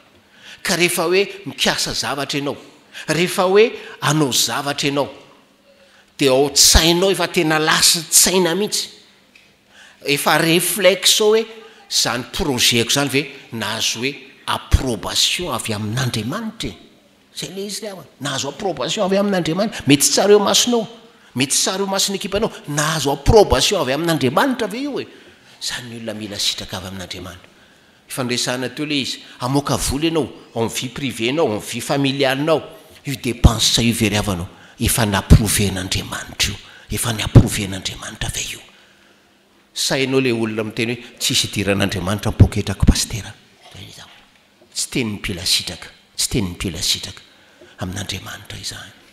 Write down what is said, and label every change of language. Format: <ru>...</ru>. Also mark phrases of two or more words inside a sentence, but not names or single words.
<mg>Ka rehefa hoe mikasa zavatra ianao, rehefa hoe anao zavatra ianao dia ao tsainao efa tena lasa tsaina mihitsy, efa réflexe hoe zany projetko zany ve nahazo hoe approbation avy amin'Andriamanitra. Zay le izy ry havana, nahazo approbation avy amin'Andriamanitra. Mety tsara eo masonao, mety tsara eo mason'ny ekipanao, nahazo approbation avy amin'Andriamanitra ve io zany olona mila sitraka avy amin'Andriamanitra. Ifandresana teo le izy amoaka vola ianao</mg> <fr>en vie privée</fr> <mg>nao,</mg> <fr>en vie familiale</fr> <mg>nao, io dépense sa io ve ry havanao efa naproven'Andriamanitra io, efa naproven'Andriamanitra ve io. Sainao le olona miteny hoe tsisy idiran'Andriamanitra mipoketrako pastera, tsy teny mpila sitraka amin'Andriamanitra izany.</mg>